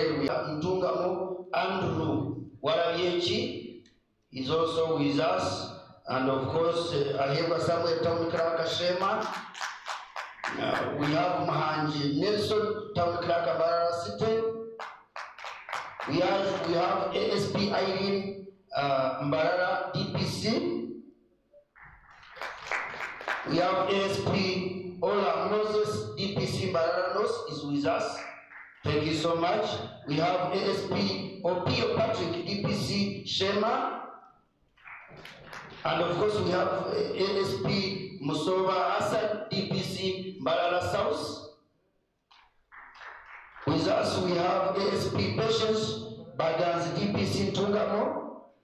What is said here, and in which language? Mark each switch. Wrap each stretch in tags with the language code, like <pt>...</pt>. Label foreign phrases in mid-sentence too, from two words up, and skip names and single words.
<en>We have Ntungamo Andrew Warabiechi is also with us. And of course, Aheba Samuel Town Clerk Shema. We have Mahanji Nelson, Town Clerk Barara City. We have ASP Irene Mbarara DPC. We have ASP Ola Moses DPC Mbarara is with us. Thank you so much. We have ASP Opio Patrick DPC Shema. And of course we have ASP Musova Hassan DPC Mbarara South. With us we have ASP Patience Bagans DPC Tungamo.</en>